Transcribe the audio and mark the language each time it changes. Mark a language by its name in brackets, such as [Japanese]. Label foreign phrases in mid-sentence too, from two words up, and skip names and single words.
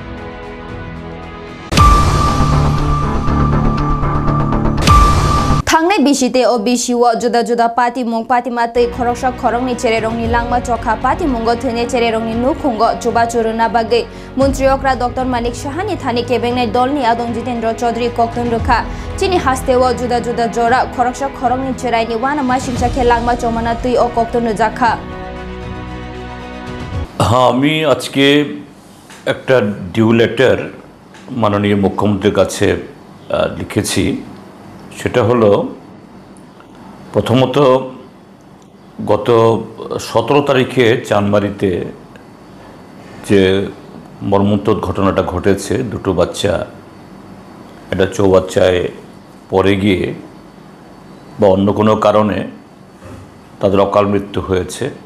[Kok Borok] थांनाय bisite o bisiwo juda juda pati mung pati matei khoroksa khorongni chererongni langma chokha pati mungo thene chererongni nukhungo chuba churuna bage মন্ত্রী okra dr manik shahani thani kebengnai dolni adong jitendra chaudhary kokton rukha chini hastewo juda juda jora khoroksa khorongni cheraini wana ma singsa langma chomana tui o kokton jakha [Bangla] হ্যাঁ আমি আজকে একটা [English] due letter [Bangla] মাননীয় মুখ্যমন্ত্রীর কাছে লিখেছি সেটা হলো প্রথমত গত 17 তারিখে চানমারিতে যে মর্মন্তুদ ঘটনাটা ঘটেছে দুটো বাচ্চা একটা চৌবাচ্চায় পড়ে গিয়ে বা অন্য কোনো কারণে তাদের অকাল মৃত্যু হয়েছে